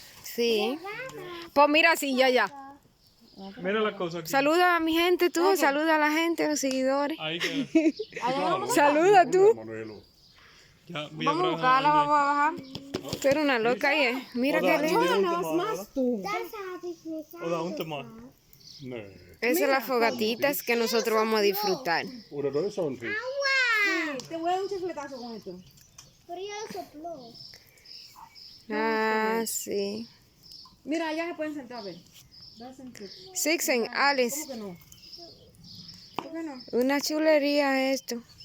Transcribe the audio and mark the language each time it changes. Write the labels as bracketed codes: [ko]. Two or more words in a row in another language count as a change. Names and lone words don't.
[es] Sí. Pues mira, sí, ya. Mira la cosa aquí. Saluda a mi gente tú, saluda a la gente, a los seguidores. Ahí que. Saluda tú. Ya, Vamos a buscarla, vamos a bajar. Tú eres una loca ahí, ¿eh? Mira qué lindo. Más tú. [de] Oder unten mal. Nee. [es] Esas son las fogatitas que nosotros vamos a disfrutar. [de] Oder da ist auch ein Fisch. [es] Te voy a dar un chifletazo con esto. Pero ya lo sopló. Ah, sí. Mira, allá se pueden sentar, a ver. Sixen, Alice, ¿Cómo que no? ¿Por qué no? una chulería esto.